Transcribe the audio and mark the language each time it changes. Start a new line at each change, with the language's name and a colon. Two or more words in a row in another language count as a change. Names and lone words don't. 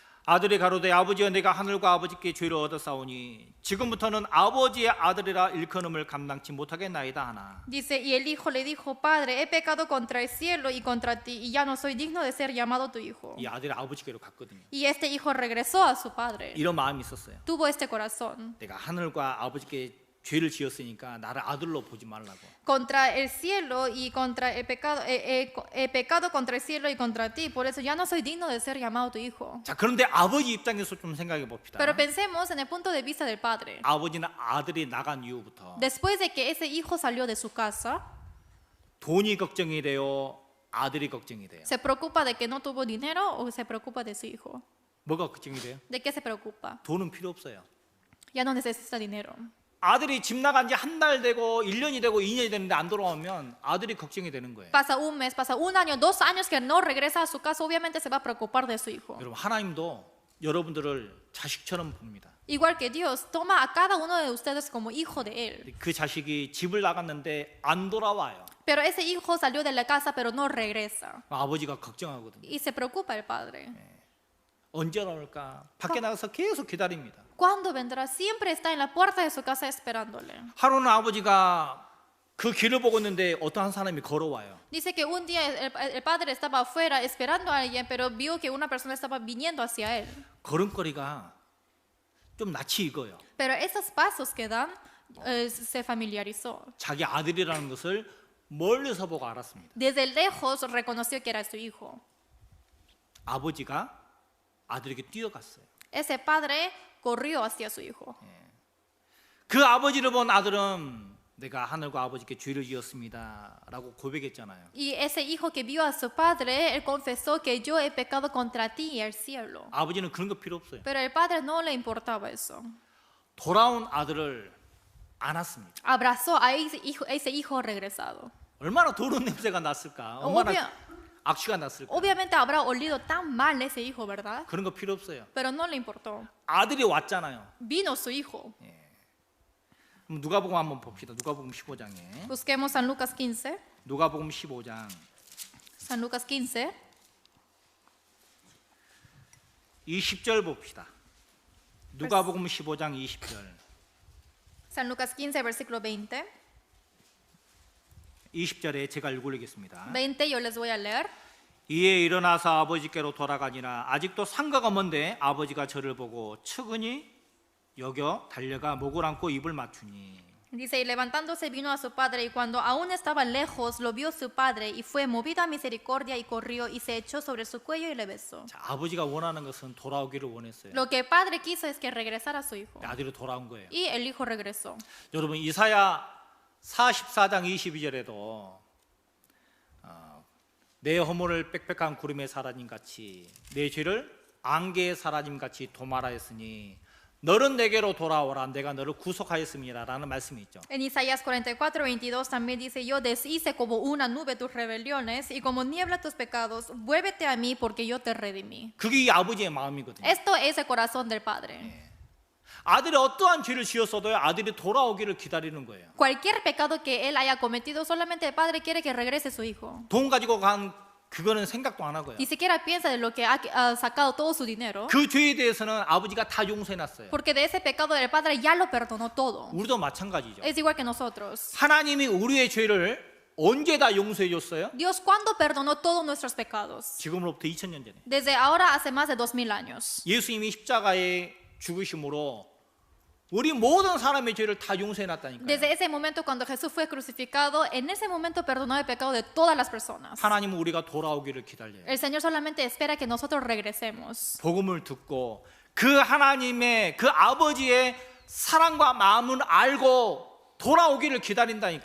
Korean: 아들이 가로되 아버지여 내가 하늘과 아버지께 죄를 얻었사오니 지금부터는 아버지의 아들이라 일컬음을 감당치 못하겠나이다 하나.
Spanish: Dice, y el hijo le dijo, Padre, he pecado contra el cielo y contra ti, y ya no soy digno de ser llamado tu hijo.
Korean: 이 아들이 아버지께로 갔거든요.
Spanish: Y este hijo regresó a su padre.
Korean: 이런 마음이 있었어요.
Spanish: Tuvo este corazón.
Korean: 내가 하늘과 아버지께 죄를 지었으니까 나를 아들로 보지 말라고.
Spanish: Contra el cielo y contra el pecado, he pecado contra el cielo y contra ti, por eso ya no soy digno de ser llamado tu hijo.
Korean: 자, 그런데 아버지 입장에서 좀 생각해 봅시다.
Spanish: Pero pensemos en el punto de vista del padre.
Korean: 아버지는 아들이 나간 이후부터
Spanish: Después de que ese hijo salió de su casa,
Korean: 돈이 걱정이 돼요, 아들이 걱정이 돼요.
Spanish: ¿se preocupa de que no tuvo dinero o se preocupa de su hijo?
Korean: 뭐가 걱정이 돼요?
Spanish: ¿De qué se preocupa?
Korean: 돈은 필요 없어요.
Spanish: Ya no necesita dinero.
Korean: 아들이 집 나간 지 한 달 되고 1년이 되고 2년이 되는데 안 돌아오면 아들이 걱정이 되는 거예요.
Spanish: Pasa un mes, pasa un año, 2 años que no regresa a su casa, obviamente se va a preocupar de su hijo.
Korean: 여러분, 하나님도 여러분들을 자식처럼 봅니다.
Spanish: Igual que Dios toma a cada uno de ustedes como hijo de Él.
Korean: 그 자식이 집을 나갔는데 안 돌아와요.
Spanish: Pero ese hijo salió de la casa pero no regresa.
Korean: 아버지가 걱정하거든요.
Spanish: Y se preocupa el padre.
Korean: 언제 나올까? 밖에 나가서 계속 기다립니다.
Spanish: ¿Cuándo vendrá? Siempre está en la puerta de su casa esperándole.
Korean: 하루는 아버지가 그 길을 보고 있는데 어떠한 사람이 걸어와요.
Spanish: Dice que un día el padre estaba afuera esperando a alguien, pero vio que una persona estaba viniendo hacia él.
Korean: 걸음걸이가 좀 낯이 익어요.
Spanish: Pero esos pasos que dan se familiarizó.
Korean: 자기 아들이라는 것을 멀리서 보고 알았습니다.
Spanish: Desde lejos reconoció que era su hijo.
Korean: 아버지가 아들에게 뛰어갔어요.
Spanish: Ese padre corrió hacia su hijo.
Korean: 그 아버지를 본 아들은 내가 하늘과 아버지께 죄를 지었습니다 라고 고백했잖아요.
Spanish: Y ese hijo que vio a su padre, él confesó que yo he pecado contra ti y el cielo.
Korean: 아버지는 그런 거 필요 없어요.
Spanish: Pero el padre no le importaba eso.
Korean: 돌아온 아들을 안았습니다.
Spanish: Abrazó a ese hijo regresado.
Korean: 얼마나 더러운 냄새가 났을까? 얼마나 악취가 났을까?
Spanish: Obviamente habrá olido tan mal ese hijo, ¿verdad?
Korean: 그런 거 필요 없어요.
Spanish: Pero no le importó.
Korean: 아들이 왔잖아요.
Spanish: Vino su hijo.
Korean: 그럼 누가복음 한번 봅시다. 누가복음 15장에.
Spanish: Busquemos San Lucas 15.
Korean: 누가복음 15장
Spanish: San Lucas 15.
Korean: 20절 봅시다. 누가복음 15장 20절.
Spanish: San Lucas 15, versículo 20.
Korean: 20절에 제가 읽어드리겠습니다.
Spanish: 20 yo les voy a leer.
Korean: 이에 일어나서 아버지께로 돌아가니라. 아직도 상가가 먼데 아버지가 저를 보고 측은히 여겨 달려가 목을 안고 입을 맞추니.
Spanish: Dice, y levantándose vino a su padre, y cuando aún estaba lejos, lo vio su padre, y fue movido a misericordia, y corrió, y se echó sobre su cuello, y le besó.
Korean: 자, 아버지가 원하는 것은 돌아오기를 원했어요.
Spanish: Lo que el padre quiso es que regresara su hijo.
Korean: 아들이 돌아온 거예요.
Spanish: Y el hijo regresó.
Korean: 여러분, 이사야 44장 22절에도 내 허물을 빽빽한 구름에 사라짐 같이 내 죄를 안개에 사라짐 같이 도말하였으니 너는 내게로 돌아오라 내가 너를 구속하였음이라라는 말씀이 있죠.
Spanish: En Isaías 44:22 también dice, yo deshice como una nube tus rebeliones y como niebla tus pecados, vuélvete a mí porque yo te redimí.
Korean: 그게 이 아버지의 마음이거든요.
Spanish: Esto es el corazón del Padre.
Korean: 아들이 어떠한 죄를 지었어도요, 아들이 돌아오기를 기다리는 거예요.
Spanish: Cualquier pecado que él haya cometido, solamente el Padre quiere que regrese su hijo.
Korean: 돈 가지고 간 그거는 생각도 안 하고요.
Spanish: Ni siquiera piensa de lo que ha sacado todo su dinero.
Korean: 그 죄에 대해서는 아버지가 다 용서해놨어요.
Spanish: Porque de ese pecado el Padre ya lo perdonó todo.
Korean: 우리도 마찬가지죠.
Spanish: Es igual que nosotros.
Korean: 하나님이 우리의 죄를 언제 다 용서해 줬어요?
Spanish: Dios, ¿cuándo perdonó todos nuestros pecados?
Korean: 지금으로부터 2000년 전에.
Spanish: Desde ahora, hace más de 2000 años.
Korean: 예수님이 십자가에 죽으심으로 우리 모든 사람의 죄를 다 용서해 놨다니까요.
Spanish: Desde ese momento cuando Jesús fue crucificado, en ese momento perdonó el pecado de todas las personas.
Korean: 하나님은 우리가 돌아오기를 기다려요.
Spanish: El Señor solamente espera que nosotros regresemos.
Korean: 복음을 듣고 그 하나님의 그 아버지의 사랑과 마음을 알고 돌아오기를 기다린다니까요.